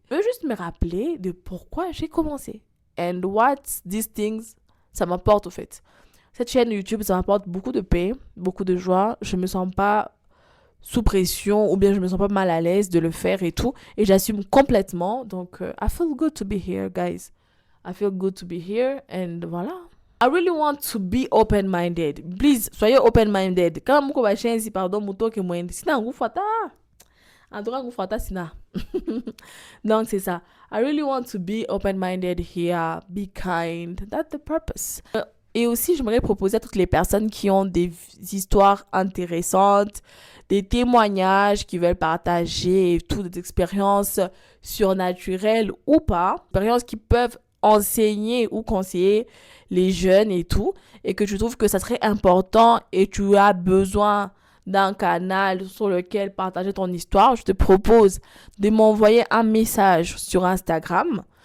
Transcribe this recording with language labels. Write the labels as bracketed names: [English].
[French] Je veux juste me rappeler de pourquoi j'ai commencé. [English] And what these things, [French] ça m'apporte au fait. Cette chaîne YouTube, ça m'apporte beaucoup de paix, beaucoup de joie. Je me sens pas sous pression ou bien je me sens pas mal à l'aise de le faire et tout. Et j'assume complètement. [English] Donc, I feel good to be here, guys. I feel good to be here. And voilà. I really want to be open-minded. Please, [French] soyez [English] open-minded. [French] Quand vous avez chaîne, si pardon, muto que moi, sinon, vous faites en tout cas, vous faites sinon. Donc, c'est ça. [English] I really want to be open-minded here. Be kind. That's the purpose. [French] Et aussi, j'aimerais proposer à toutes les personnes qui ont des histoires intéressantes, des témoignages qui veulent partager, toutes des expériences surnaturelles ou pas, expériences qui peuvent enseigner ou conseiller les jeunes et tout, et que tu trouves que ça serait important et tu as besoin d'un canal sur lequel partager ton histoire, je te propose de m'envoyer un message sur Instagram.